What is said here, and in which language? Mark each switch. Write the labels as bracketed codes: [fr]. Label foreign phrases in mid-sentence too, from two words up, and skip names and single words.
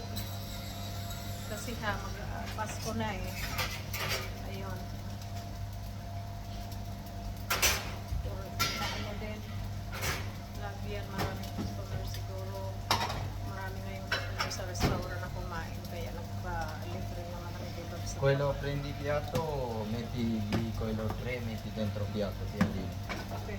[tl] Kasi Pasko na eh. Ayun. Or na ano din. Lagi yan maraming customer siguro. Marami ngayong customer sa restaurant na kumain. Kaya nagpa-libre naman ang kebab sa [it] Quello prendi piatto, metti lì quello 3, metti dentro piatto, piadino. [tl] Okay.